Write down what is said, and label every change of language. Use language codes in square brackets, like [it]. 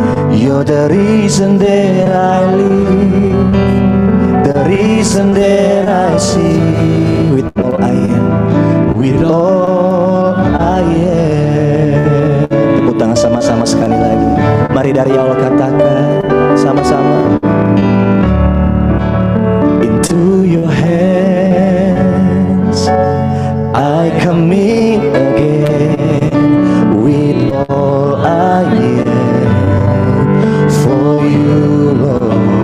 [en] You're the reason that I live, the reason that I sing. With all I am, with all I am. [id] Tepuk tangan sama-sama sekali lagi. Mari dari awal katakan sama-sama. [en] Into your hands I commit again, with all I am for you, Lord.